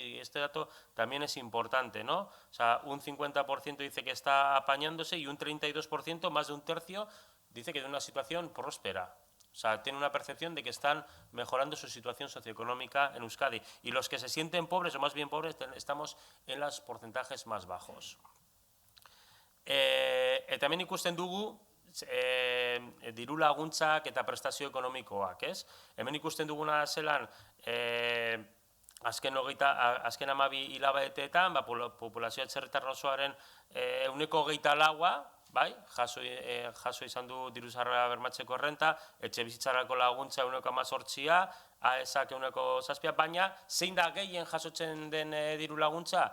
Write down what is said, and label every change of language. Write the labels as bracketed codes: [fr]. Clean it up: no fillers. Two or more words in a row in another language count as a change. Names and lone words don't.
[es] Y este dato también es importante, ¿no? O sea, un 50% dice que está apañándose y un 32%, más de un tercio, dice que tiene una situación próspera. O sea, tiene una percepción de que están mejorando su situación socioeconómica en Euskadi. Y los que se sienten pobres, o más bien pobres, estamos en los porcentajes más bajos. [eu] También ikusten dugu diru laguntzak eta prestazio ekonomikoak, ez? Hemen ikusten duguna zelan azken 12 hilabeteetan populazio atzerritar osoaren 24%, bai, jaso izan du diru sarrera bermatzeko errenta, etxe bizitzarako laguntza 18%, AESak 7%, baina zein da gehien jasotzen den diru laguntza?